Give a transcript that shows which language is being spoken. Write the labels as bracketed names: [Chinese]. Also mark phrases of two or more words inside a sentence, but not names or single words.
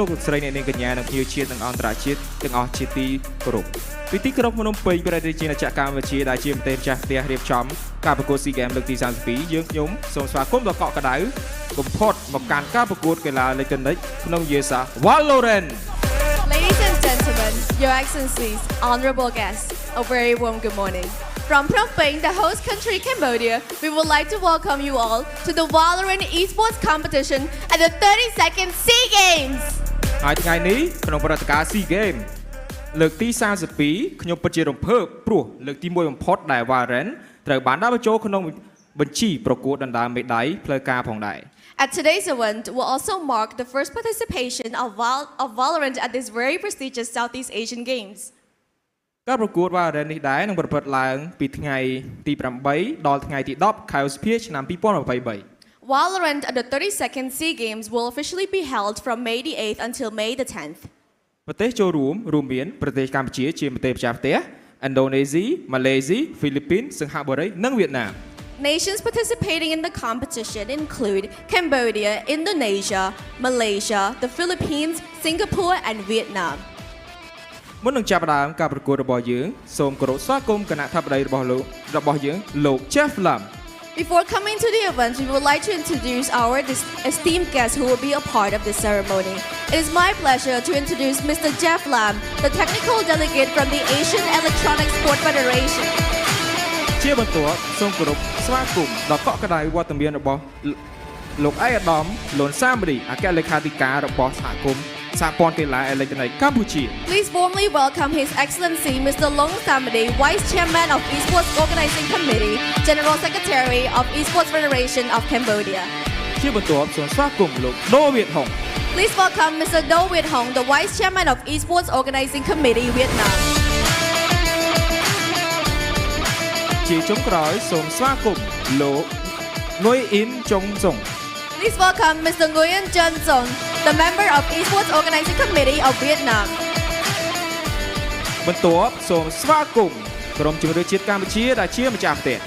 [Khmer] ស្រីអ្នកនាងកញ្ញានិងភ្ញៀវជាតិនិងអន្តរជាតិទាំងអស់ជាទីគោរពពីទីក្រុងភ្នំពេញប្រទេសជាណាចក្រកម្ពុជាដែលជាប្រទេសម្ចាស់ផ្ទះរៀបចំការប្រកួត SEA Games លើកទី32យើងខ្ញុំសូមស្វាគមន៍ដល់កក់ក្ដៅបំផុតមកកាន់ការប្រកួតកីឡាអេឡិចត្រូនិកក្នុងយេសា Valorant [English] Ladies and gentlemen, Your Excellencies, honorable guests, a very warm good morning. From Phnom Penh, the host country Cambodia, we would like to welcome you all to the Valorant Esports competition at the 32nd SEA Games. [Khmer] ហើយថ្ងៃនេះក្នុងព្រឹត្តិការណ៍ SEA Games លើកទី32ខ្ញុំពិតជារំភើបព្រោះលើកទី1បំផុតដែល Valorant ត្រូវបានដាក់បញ្ចូលក្នុងបញ្ជីប្រកួតដណ្ដើមមេដាយផ្លូវការផងដែរ [English] At today's event will also mark the first participation of Valorant at this very prestigious Southeast Asian Games. [Khmer] ការប្រកួត Valorant នេះដែរនឹងប្រព្រឹត្តឡើងពីថ្ងៃទី8ដល់ថ្ងៃទី10ខែឧសភាឆ្នាំ2023 [English] Valorant at the 32nd SEA Games will officially be held from May the 8th until May the 10th. [Khmer] ប្រទេសចូលរួមមានប្រទេសកម្ពុជាជាប្រទេសម្ចាស់ផ្ទះ Indonesia, Malaysia, Philippines សិង្ហបុរីនិងវៀតណាម [English] Nations participating in the competition include Cambodia, Indonesia, Malaysia, the Philippines, Singapore, and Vietnam. [Khmer] មុននឹងចាប់ផ្ដើមការប្រកួតរបស់យើងសូមគោរពស្វាគមន៍គណៈថាបតីរបស់យើងលោក Jeff Lam. [English] Before coming to the event, we would like to introduce our esteemed guests who will be a part of this ceremony. It is my pleasure to introduce Mr. Jeff Lam, the technical delegate from the Asian Electronic Sport Federation. [Khmer] ជាបន្ទាប់សូមគោរពស្វាគមន៍ដល់កក់ក្ដៅវត្តមានរបស់លោកឯកឧត្តមលន់សាមរីអគ្គលេខាធិការរបស់សហគមន៍សហព័ន្ធកីឡាអេឡិចត្រូនិកកម្ពុជា [English] Please warmly welcome His Excellency Mr. Long Samadi, Vice Chairman of Esports Organizing Committee, General Secretary of Esports Federation of Cambodia. [Khmer] ជាបន្ទាប់សូមស្វាគមន៍លោកដូវៀតហុង [English] Please welcome Mr. Do Viet Hong, the Vice Chairman of Esports Organizing Committee, Vietnam. [Khmer] ជាចុងក្រោយសូមស្វាគមន៍លោកងុយអ៊ីនចុងសុង [English] Please welcome Mr. Nguyen Chun Song, the member of Esports Organizing Committee of Vietnam. [Khmer] បន្ទាប់សូមស្វាគមន៍ក្រុមជម្រើសជាតិកម្ពុជាដែលជាម្ចាស់ផ្ទះ